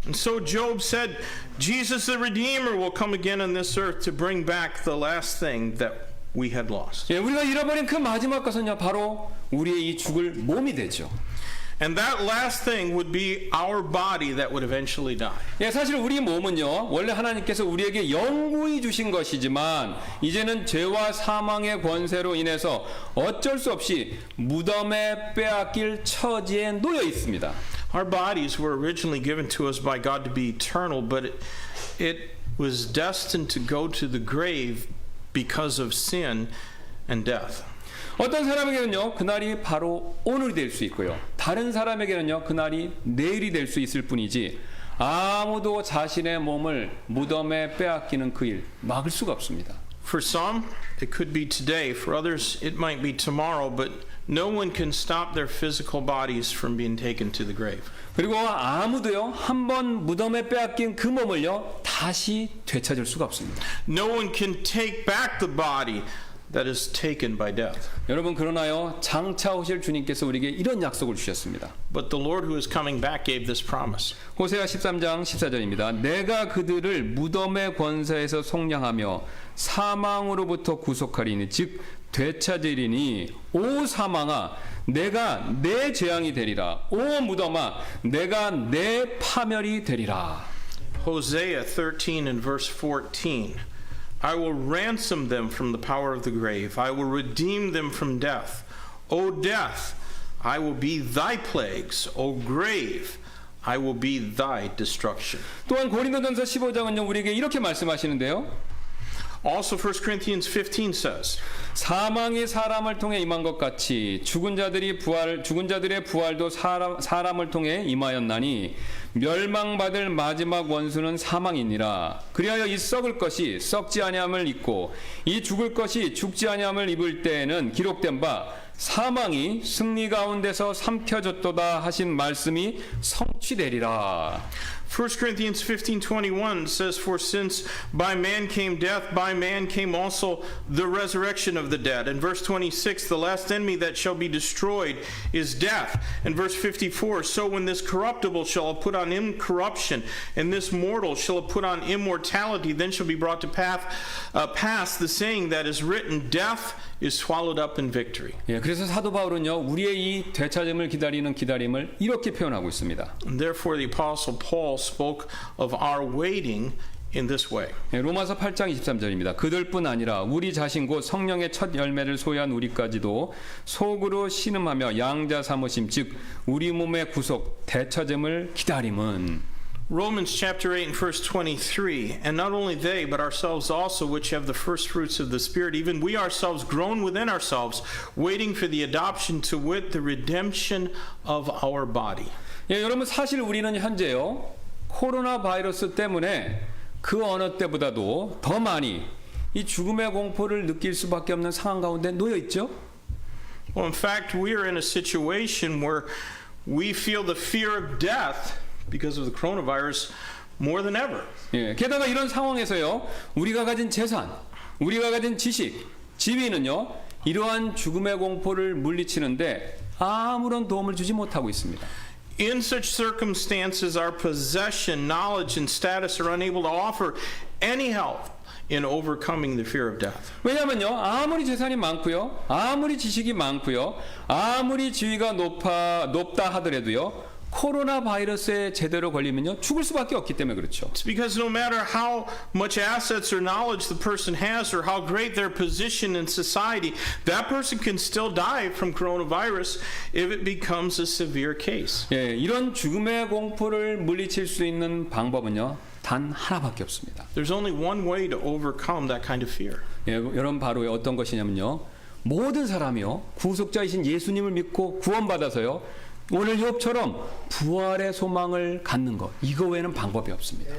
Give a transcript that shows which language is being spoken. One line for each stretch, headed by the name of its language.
English: And so Job said, Jesus the Redeemer will come again on this earth to bring back the last thing that we had lost.
Korean: 예, 우리가 잃어버린 그 마지막 것은요, 바로 우리의 이 죽을 몸이 되죠.
English: And that last thing would be our body that would eventually die.
Korean: 예, 사실 우리 몸은요, 원래 하나님께서 우리에게 영구히 주신 것이지만 이제는 죄와 사망의 권세로 인해서 어쩔 수 없이 무덤에 빼앗길 처지에 놓여 있습니다.
English: Our bodies were originally given to us by God to be eternal, but it was destined to go to the grave because of sin and death.
Korean: 어떤 사람에게는요, 그날이 바로 오늘이 될 수 있고요. 다른 사람에게는요, 그날이 내일이 될 수 있을 뿐이지 아무도 자신의 몸을 무덤에 빼앗기는 그 일 막을 수가 없습니다.
English: For some, it could be today. For others, it might be tomorrow, but no one can stop their physical bodies from being taken to the grave.
Korean: 그리고 아무도요, 한번 무덤에 빼앗긴 그 몸을요, 다시 되찾을 수가 없습니다.
English: No one can take back the body that is taken by death.
Korean: 여러분, 그러나요, 장차 오실 주님께서 우리에게 이런 약속을 주셨습니다.
English: But the Lord who is coming back gave this promise.
Korean: 호세아 13장 14절입니다. 내가 그들을 무덤의 권세에서 속량하며 사망으로부터 구속하리니 즉 되찾으리니 오 사망아 내가 내 재앙이 되리라. 오 무덤아 내가 내 파멸이 되리라.
English: Hosea 13 and verse 14. I will ransom them from the power of the grave. I will redeem them from death. O death, I will be thy plagues. O grave, I will be thy destruction.
Korean: 또한 고린도전서 15장은요, 우리에게 이렇게 말씀하시는데요.
English: Also 1 Corinthians 15 says,
Korean: 사망이 사람을 통해 임한 것 같이 죽은 자들의 부활도 사람을 통해 임하였나니 멸망받을 마지막 원수는 사망이니라. 그리하여 이 썩을 것이 썩지 아니함을 입고 이 죽을 것이 죽지 아니함을 입을 때에는 기록된 바 사망이 승리 가운데서 삼켜졌도다 하신 말씀이 성취되리라.
English: 1 Corinthians 15:21 says, For since by man came death, by man came also the resurrection of the dead. And verse 26, the last enemy that shall be destroyed is death. And verse 54, so when this corruptible shall have put on incorruption, and this mortal shall have put on immortality, then shall be brought to pass the saying that is written, death is swallowed up in victory.
Korean: 예, 그래서 사도 바울은요, 우리의 이 되찾음을 기다리는 기다림을 이렇게 표현하고 있습니다.
English: And therefore the apostle Paul spoke of our waiting in this way.
Korean: 예, 로마서 8장 23절입니다. 그들뿐 아니라 우리 자신 곧 성령의 첫 열매를 소유한 우리까지도 속으로 신음하며 양자 삼으심 즉 우리 몸의 구속 되찾음을 기다림은
English: Romans chapter 8 and verse 23, and not only they, but ourselves also, which have the first fruits of the Spirit, even we ourselves groan within ourselves, waiting for the adoption to wit, the redemption of our body.
Korean: 예, 여러분 사실 우리는 현재요 코로나 바이러스 때문에 그 어느 때보다도 더 많이 이 죽음의 공포를 느낄 수밖에 없는 상황 가운데 놓여 있죠.
English: Well, in fact, we are in a situation where we feel the fear of death because of the coronavirus more than ever.
Korean: 예, 게다가 이런 상황에서요 우리가 가진 재산, 우리가 가진 지식, 지위는요 이러한 죽음의 공포를 물리치는데 아무런 도움을 주지 못하고 있습니다.
English: In such circumstances, our possession, knowledge, and status are unable to offer any help in overcoming the fear of death.
Korean: 왜냐하면요 아무리 재산이 많고요, 아무리 지식이 많고요, 아무리 지위가 높다 하더라도요. 코로나 바이러스에 제대로 걸리면요 죽을 수밖에 없기 때문에 그렇죠.
English: It's because no matter how much assets or knowledge the person has or how great their position in society, that person can still die from coronavirus if it becomes a severe case.
Korean: 예, 이런 죽음의 공포를 물리칠 수 있는 방법은요 단 하나밖에 없습니다.
English: There's only one way to overcome that kind of fear.
Korean: 예, 여러분 바로 어떤 것이냐면요 모든 사람이요 구속자이신 예수님을 믿고 구원받아서요 오늘 욥처럼 부활의 소망을 갖는 것 이거 외에는 방법이 없습니다.